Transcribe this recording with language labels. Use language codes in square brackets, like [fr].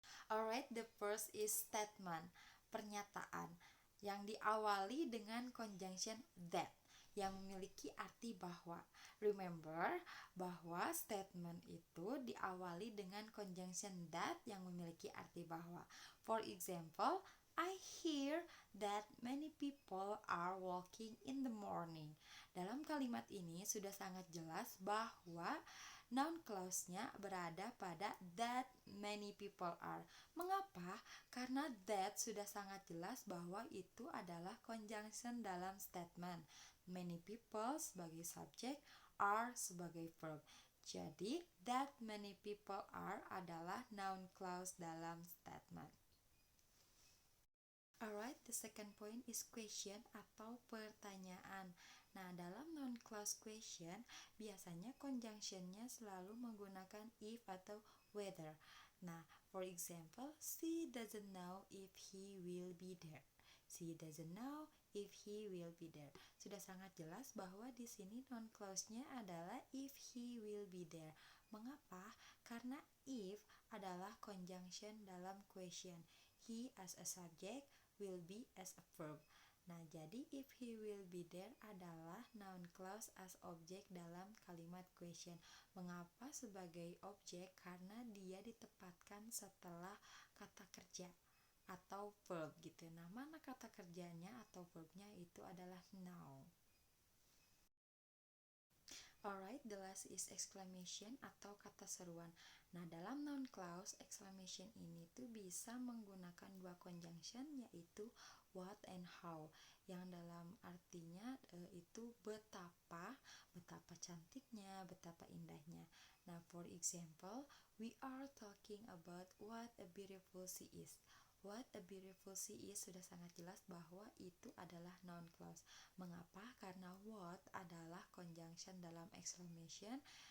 [en] Alright, the first is statement, [id] pernyataan, yang diawali dengan conjunction that, yang memiliki arti bahwa. Remember bahwa statement itu diawali dengan conjunction that yang memiliki arti bahwa. [en] For example, I hear that many people are walking in the morning. [id] Dalam kalimat ini sudah sangat jelas bahwa noun clause-nya berada pada [en] that many people are. [id] Mengapa? Karena that sudah sangat jelas bahwa itu adalah conjunction dalam statement. Many people sebagai subjek, are sebagai verb. Jadi, that many people are adalah noun clause dalam statement. [en] Alright, the second point is question [id] atau pertanyaan. Nah, dalam noun clause question, biasanya conjunctionnya selalu menggunakan if atau whether. [en] Nah, for example, she doesn't know if he will be there. She doesn't know if he will be there. [id] Sudah sangat jelas bahwa di sini noun clause-nya adalah if he will be there. Mengapa? Karena if adalah conjunction dalam question. [en] He as a subject, will be as a verb. [id] Nah, jadi if he will be there adalah noun clause as object dalam kalimat question. Mengapa sebagai objek? Karena dia ditempatkan setelah kata kerja atau verb gitu. Nah, mana kata kerjanya atau verbnya itu adalah noun. [en] Alright, the last is exclamation [id] atau kata seruan. Nah, dalam noun clause, exclamation ini tuh bisa menggunakan dua conjunction, yaitu what and how, yang dalam artinya itu betapa cantiknya, betapa indahnya. [en] Nah, for example, we are talking about what a beautiful sea is. What a beautiful sea is [id] sudah sangat jelas bahwa itu adalah noun clause. Mengapa? Karena what adalah conjunction dalam exclamation.